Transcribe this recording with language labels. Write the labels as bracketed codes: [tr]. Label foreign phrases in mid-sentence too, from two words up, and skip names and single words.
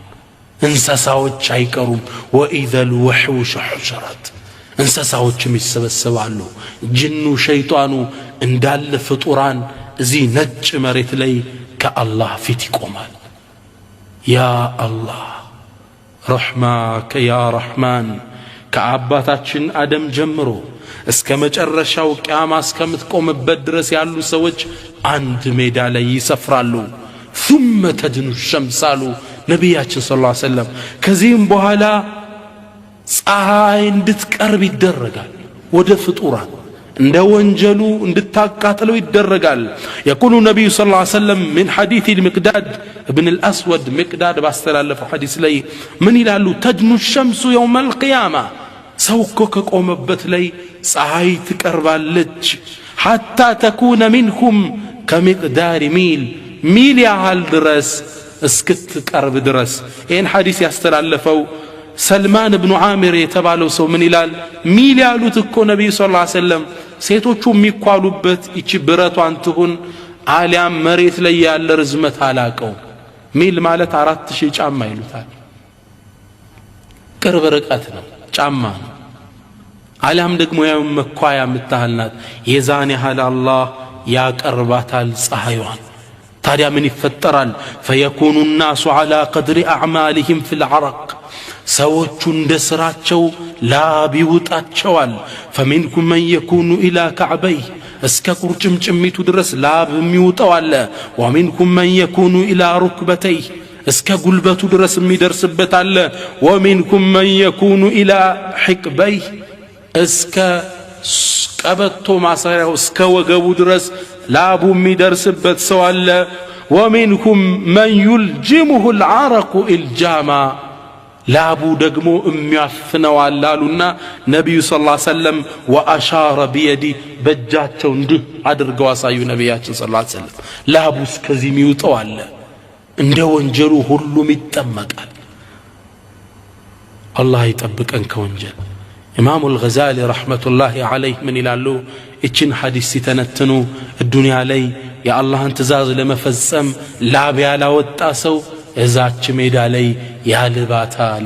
[am] እንስሳዎች አይቀሩም። [ar] وإذا الوحوش حشرت [am] እንስሳዎችም ይሰበሰባሉ። ጅኑ ሸይጣኑ እንዳለ ፍጡራን እዚህ ነጭ መሬት ላይ ከአላህ ፊት ይቆማል። [ar] يا الله رحمتك يا رحمن [am] ከአባታችን አደም ጀምሮ እስከ መጨረሻው ቂያማ እስከምትቆምበት ድረስ ያሉ ሰዎች አንድ ሜዳ ላይ ይሰፍራሉ። [ar] ثم تدنو الشمس [am] አሉ ነቢያችን [ar] صلى الله عليه وسلم። [am] ከዚህም በኋላ ፀሐይ እንድትቀርብ ይደረጋል። ወደ ፍጡራን እንደ ወንጀሉ እንድታቃጥለው ይደረጋል። [ar] يقول النبي صلى الله عليه وسلم من حديث المقداد ابن الأسود [am] مقداد باستلالفው ሐዲስ ላይ ምን ይላሉ? [ar] تدنو الشمس يوم القيامة [am] ሰው እኮ ከቆመበት ላይ ፀሐይ ትቀርባለች። [ar] حتى تكون منهم كمقدار [am] ሚል ያህል ድረስ እስክትቀርብ ድረስ። ይህን ሐዲስ ያስተላለፈው ሰልማን ብኑ ዓሚር የተባለው ሰው ምን ይላል? ሚል ያሉት እኮ ነቢዩ [ar] صلى الله عليه وسلم [am] ሴቶቹ የሚኳሉበት ይቺ ብረቷን ትሁን አሊያም መሬት ላይ ያለ ርዝመት አላቀው። ሚል ማለት 4000 ጫማ ይሉታል። ቅርብ ርቀት ነው፣ ጫማ ነው። አሊያም ደግሞ ያው መኳያ የምታህል ናት። የዛን ያህል አላህ ያቀርባታል ፀሐይዋን። ታዲያ ምን ይፈጠራል? ፈየኩኑ [ar] الناس على قدر اعمالهم في العرق [am] ሰዎቹ እንደ ስራቸው ላብ ይውጣቸዋል። [ar] فمنكم من يكون الى كعبيه [am] እስከ ቁርጭምጭሚቱ ድረስ ላብ የሚውጠው አለ። [ar] ومنكم من يكون الى ركبتيه [am] እስከ ጉልበቱ ድረስ የሚደርስበት አለ ወሚንኩም [ar] من يكون إلى حقويه [am] እስከ ቀበቶ ማሰሪያው እስከ ወገቡ ድረስ ላቡ የሚደርስበት ሰው አለ [ar] ومنكم من يلجمه العرق الجاما [am] ላቡ ደግሞ የሚያፍነው አላሉና ነብዩ [ar] صلى الله عليه وسلم وأشار بيده [am] በእጃቸው እንዲህ አድርገው አሳዩ ነብያችን [ar] صلى الله عليه وسلم [am] ላቡ እስከዚህ የሚውጠው አለ እንደ ወንጀሉ ሁሉም ይጠመቃል አላህ ይጠብቀን ከወንጀል ኢማሙ አልገዛሊ [ar] رحمة الله عليه [am] ምን ይላሉ እችን ሐዲስ ሲተነትኑ ዱንያ ላይ የአላህን ትእዛዝ ለመፈጸም ላብ ያላወጣ ሰው እዛች ሜዳ ላይ ያልባታል